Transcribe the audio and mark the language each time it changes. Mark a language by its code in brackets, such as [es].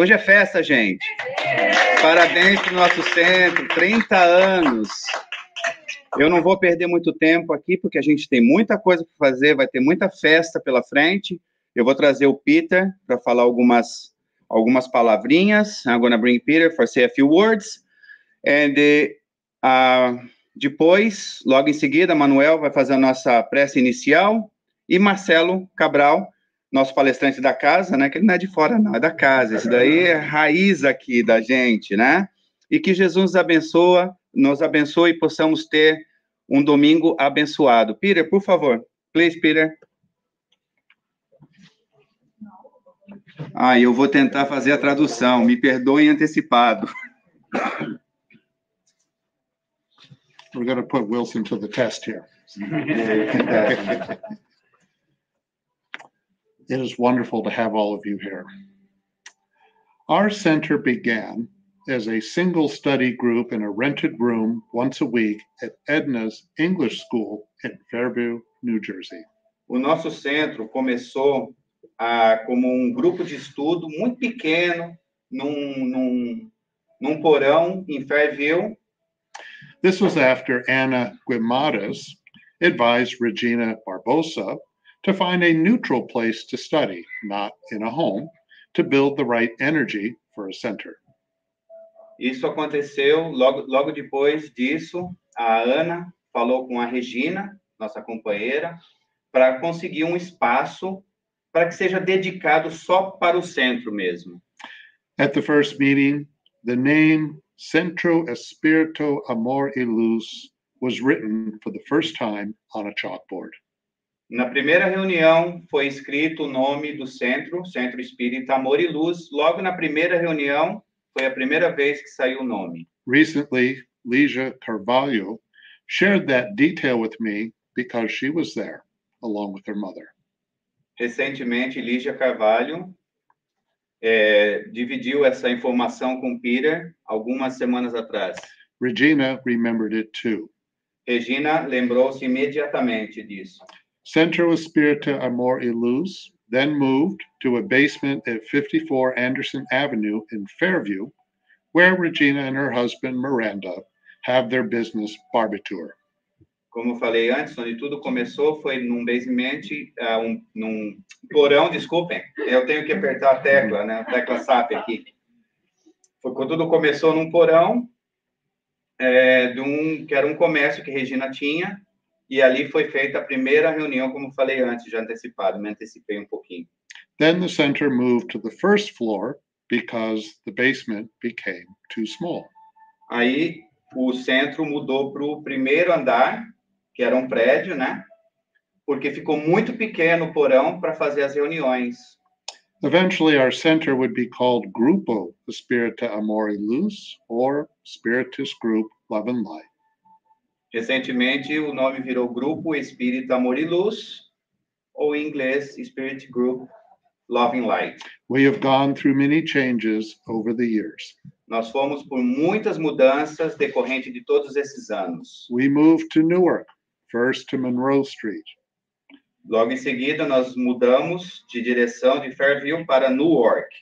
[pt] Hoje é festa, gente. Parabéns para o nosso centro, 30 anos. Eu não vou perder muito tempo aqui, porque a gente tem muita coisa para fazer, vai ter muita festa pela frente. Eu vou trazer o Peter para falar algumas palavrinhas. [en] I'm going to bring Peter for say a few words. And [pt] depois, logo em seguida, Manuel vai fazer a nossa prece inicial. E Marcelo Cabral, nosso palestrante da casa, né? Que ele não é de fora, não, é da casa. Esse daí é a raiz aqui da gente, né? E que Jesus nos abençoe e possamos ter um domingo abençoado. Peter, por favor. [en] Please, Peter. [pt] Eu vou tentar fazer a tradução. Me perdoem antecipado. [en] We're going to put Wilson to the test here. It is wonderful to have all of you here. Our center began as a single study group in a rented room once a week at Edna's English School in Fairview, New Jersey. [pt] O nosso centro começou como grupo de estudo muito pequeno, num porão em Fairview. [en] This was after Anna Guimaras advised Regina Barbosa to find a neutral place to study, not in a home, to build the right energy for a center. [pt] Isso aconteceu logo depois disso. A Ana falou com a Regina, nossa companheira, para conseguir um espaço para que seja dedicado só para o centro mesmo. [en] At the first meeting, the name Centro Espírito Amor e Luz was written for the first time on a chalkboard. [pt] Na primeira reunião foi escrito o nome do centro, Centro Espírita Amor e Luz. Logo na primeira reunião foi a primeira vez que saiu o nome. [en] Recently, Lígia Carvalho shared that detail with me because she was there along with her mother. [pt] Recentemente, Lígia Carvalho dividiu essa informação com Peter algumas semanas atrás. [en] Regina remembered it too. [pt] Regina lembrou-se imediatamente disso. [en] Centro Espírita Amor e Luz then moved to a basement at 54 Anderson Avenue in Fairview, where Regina and her husband Miranda have their business Barbitur. [pt] Como falei antes, onde tudo começou foi num basement, num porão, desculpem, eu tenho que apertar a tecla, né? A tecla SAP aqui. Quando tudo começou num porão, que era um comércio que Regina tinha, e ali foi feita a primeira reunião, como falei antes, já antecipado, me antecipei um pouquinho. [en] Then the center moved to the first floor because the basement became too small. [pt] Aí o centro mudou para o primeiro andar, que era um prédio, né? Porque ficou muito pequeno o porão para fazer as reuniões. [en] Eventually, our center would be called Grupo Espírita Amor e Luz, or Spiritus Group Love and Light. [pt] Recentemente, o nome virou Grupo Espírita Amor e Luz, ou em inglês, Spirit Group Love and Light. [en] We have gone through many changes over the years. [pt] Nós fomos por muitas mudanças decorrente de todos esses anos. [en] We moved to Newark, first to Monroe Street. [pt] Logo em seguida, nós mudamos de direção de Fairview para Newark.